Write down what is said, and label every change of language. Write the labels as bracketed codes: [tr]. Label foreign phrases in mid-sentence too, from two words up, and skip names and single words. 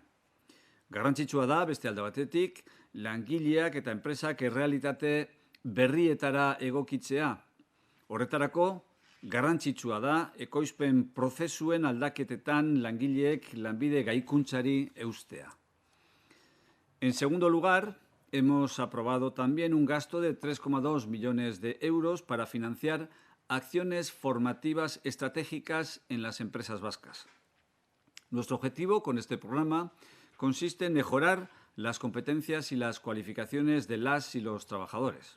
[eu] Garrantzitsua da, beste alde batetik, langileak eta enpresak errealitate berrietara egokitzea. Horretarako, garrantzitsua da, ekoizpen prozesuen aldaketetan langileek lanbide gaikuntzari eustea. [es] En segundo lugar, hemos aprobado también un gasto de 3,2 millones de euros para financiar acciones formativas estratégicas en las empresas vascas. Nuestro objetivo con este programa consiste en mejorar las competencias y las cualificaciones de las y los trabajadores.